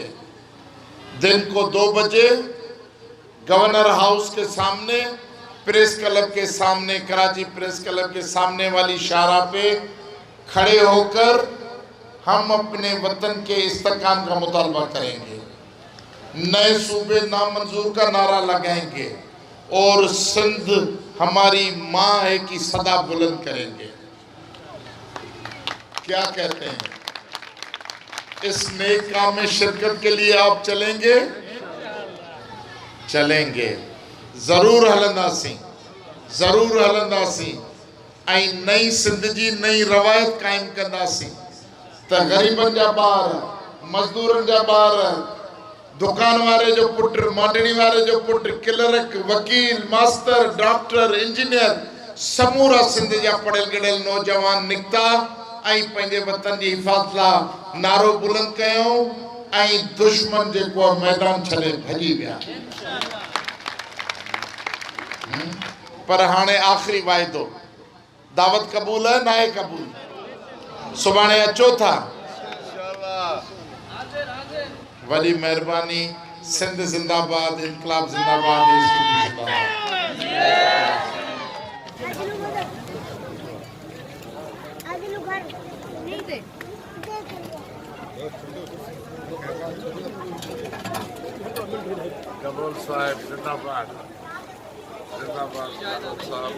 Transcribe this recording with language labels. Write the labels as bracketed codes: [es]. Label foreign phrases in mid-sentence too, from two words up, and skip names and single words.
[ur] دن کو 2 بجے گورنر ہاؤس کے سامنے، پریس کلب کے سامنے، کراچی پریس کلب کے سامنے والی شاہراہ پہ کھڑے ہو کر ہم اپنے وطن کے استحکام کا مطالبہ کریں گے، نئے صوبے نامنظور کا نعرہ لگائیں گے اور سندھ ہماری ماں ہے کی صدا بلند کریں گے. کیا کہتے ہیں? اس نیک کام میں شرکت کے لیے آپ چلیں گے? [sd] चलेंगे, जरूर हलंदासी, जरूर हलंदासी। ऐं नई सिंध जी नई रवायत कायम कंदासी त ग़रीबनि जा ॿार, मज़दूरनि जा ॿार, दुकान वारे जो पुट, मांडणी वारे जो पुट, क्लर्क, वकील, मास्टर, डॉक्टर, इंजीनियर, समूरा सिंध जा पढ़ियल गढ़ियल नौजवान निकिता ऐं पंहिंजे वतन जी हिफ़ाज़त लाइ नारो बुलंद कयो ऐं दुश्मन जेको मैदान छॾे भॼी विया। पर हाणे आख़िरी वाइदो, दावत क़बूल है ना आहे क़बूल? सुभाणे अचो था? वॾी महिरबानी। सिंध जिंदाबाद, इनकलाब जिंदाबाद, गबोल साहब जिंदाबाद, जिंदाबाद गबोल साहब।